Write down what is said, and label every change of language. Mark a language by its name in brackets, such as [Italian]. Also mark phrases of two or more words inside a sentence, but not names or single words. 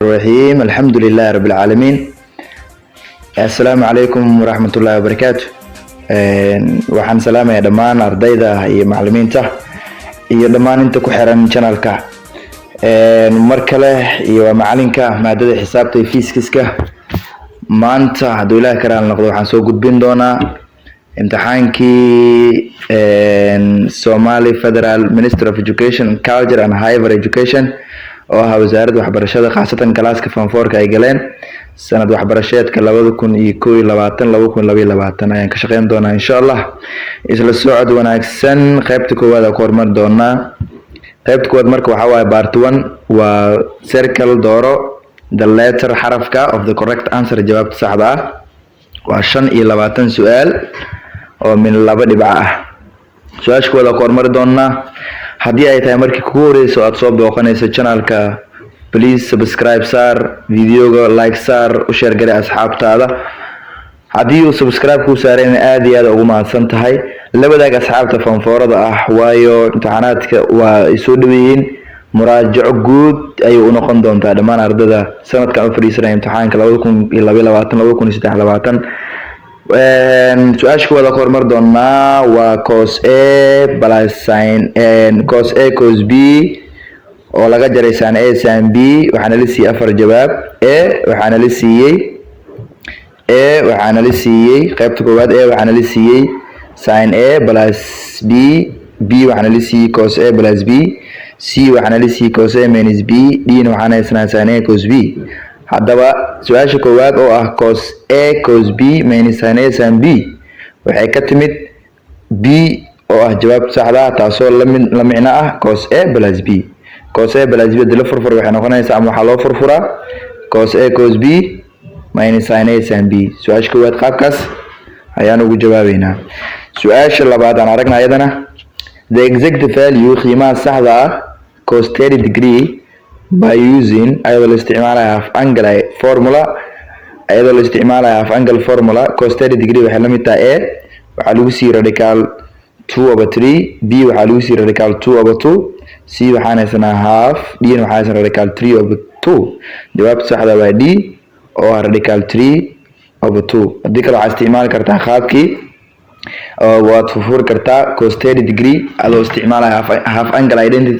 [Arabic] الرحيم الحمد لله رب العالمين. السلام عليكم ورحمة الله وبركاته. [Somali] waxaan salaamayaa dhammaan ardayda iyo macallimiinta iyo dhammaan inta ku xiran channelka mar kale iyo macalinka maadada xisaabta iyo fiisiska. maanta hadduu ilaahay karaan noqdo waxaan soo gudbin doonaa imtixaankii [English] Somali Federal Ministry of Education, Culture and Higher Education [Somali] oo ah wasaaradda waxbarashada khaasatan galaaska form 4 ay galeen sanad waxbarasheedka 2021-2022 ayaan ka shaqeyn doonaa insha Allah. isla socod wanaagsan. qaybta koowaad aan ku hormar doonaa. qaybta koowaad marka waxa waaye part 1 waa circle dooro [English] the letter [Somali] xarafka [English] of the correct answer, [Somali] jawaabta saxda ah. waa 25 su'aal oo min 2 dhibco ah. su'aasha koowaad aan ku hormar doonaa. haddii ay tahay markii kugu horeyso aad soo booqanayso channelka, [English] please subscribe [Somali] saar, videoga like saar, u share gari asxaabtaada. haddii uu subscribe ku saareen aad iyo aad ugu mahadsan tahay. la wadaag asxaabta fanfoorada ah, waayo imtixaanaadka waa ay soo dhaweeyeen. muraajaco guud ayay u noqon doontaa dhammaan ardayda sanadkan u fadhiisanaya imtixaanka 2022-2023. su-aasha koowaad ka hormar doonaa waa [English] cos A plus sin cos A cos B [Somali] oo laga jaray [English] sin A sin B. [Somali] waxaana la siiyay 4 jawaab. waxaana la siiyay qaybta koowaad waxaana la siiyay [English] sin A plus B. [Somali] B waxaana la siiyay [English] cos A plus B. [Somali] C waxaana la siiyay [English] cos A minus B. [Somali] D waxaana isna [English] sin A cos B. [Somali] haddaba su-aasha koowaad oo ah [English] cos A cos B minus sin A sin B [Somali] waxay ka timid B oo ah jawaabta saxda ah, taasoo la micno ah [English] cos A plus B. cos A plus B [Somali] hadii la furfuro waxay noqonaysaa ama waxaa loo furfuraa [English] cos A cos B minus sin A sin B. [Somali] su-aasha koowaad qaabkaas ayaan ugu jawaabeynaa. su-aasha labaad aan aragnaa iyadana [English] the exact value [Somali] qiimaha saxda ah [English] cos 30 degree by using [Somali] ayadoo la isticmaalayo [English] half angle formula. cos 30 degree [Somali] waxay la mid tahay A waxaa lagu siiyay radical 2/3, B waxaa lagu siiyay radical 2/2, C waxaana haysanaa half, D waxaa haysanaa radical 3/2. jawaabta saxda waa D oo ah radical 3/2. haddii kale waxaa isticmaali kartaa qaabkii waad furfuri kartaa [English] cos 30 degree [Somali] adoo isticmaalaya [English] half angle identities.